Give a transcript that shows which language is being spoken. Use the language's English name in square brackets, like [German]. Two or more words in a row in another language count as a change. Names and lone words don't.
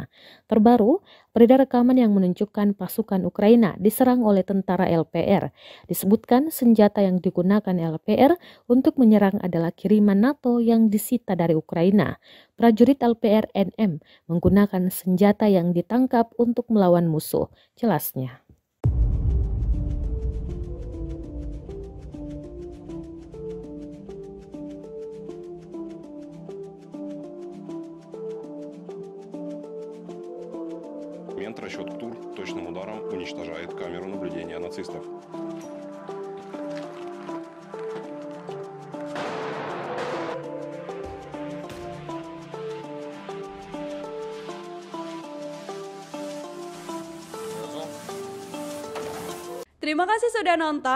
[Indonesian] Terbaru, beredar rekaman yang menunjukkan pasukan Ukraina diserang oleh tentara LPR. Disebutkan senjata yang digunakan LPR untuk menyerang adalah kiriman NATO yang disita dari Ukraina. Prajurit LPR NM menggunakan senjata yang ditangkap untuk melawan musuh, jelasnya. [Russian] Расчет ТУР точным ударом уничтожает камеру наблюдения нацистов. [Indonesian] Terima kasih sudah nonton.